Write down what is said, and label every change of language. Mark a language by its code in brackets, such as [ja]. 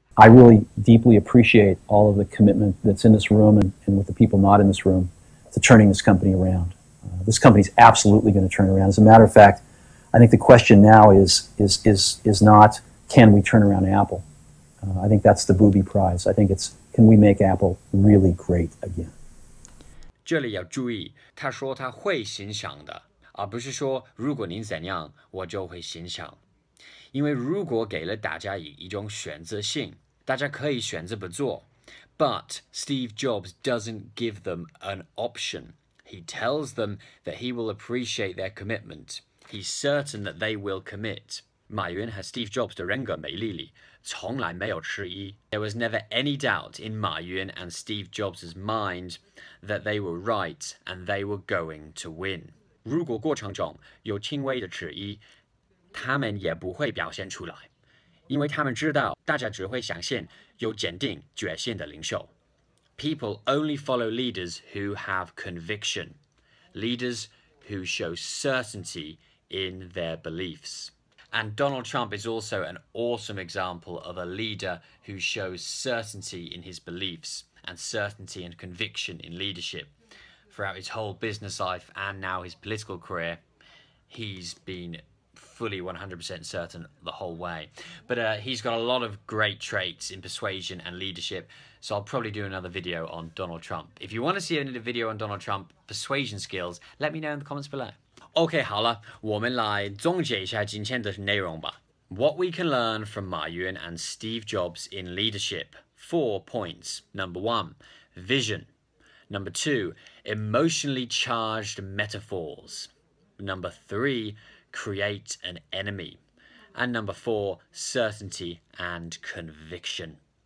[en] I really deeply appreciate all of the commitment that's in this room and with the people not in this room to turning this company around. This company's absolutely going to turn around. As a matter of fact, I think the question now is not, can we turn around Apple? I think that's the booby prize. I think it's, can we make Apple really great again? [zh] 这里要注意，他说他会影响的，而不是说如果您怎样，我就会影响。因为如果给了大家一种选择性，大家可以选择不做。 [en] But Steve Jobs doesn't give them an option. He tells them that he will appreciate their commitment. He's certain that they will commit. [zh] 马云和 Steve Jobs 的人格魅力里从来没有迟疑。 [en] There was never any doubt in 马云 and Steve Jobs' mind that they were right and they were going to win. [zh] 如果过程中有轻微的迟疑，他们也不会表现出来，因为他们知道大家只会相信有坚定决心的领袖。 [en] People only follow leaders who have conviction, leaders who show certainty in their beliefs. And Donald Trump is also an awesome example of a leader who shows certainty in his beliefs and certainty and conviction in leadership. Throughout his whole business life and now his political career, he's been fully 100% certain the whole way. But he's got a lot of great traits in persuasion and leadership, so I'll probably do another video on Donald Trump. If you want to see a video on Donald Trump persuasion skills, let me know in the comments below. [zh] OK, 好了，我们来总结一下今天的内容吧。 [en] What we can learn from 马云 and Steve Jobs in leadership. 4 points. Number 1, vision. Number 2, emotionally charged metaphors. Number 3, create an enemy. And number 4, certainty and conviction.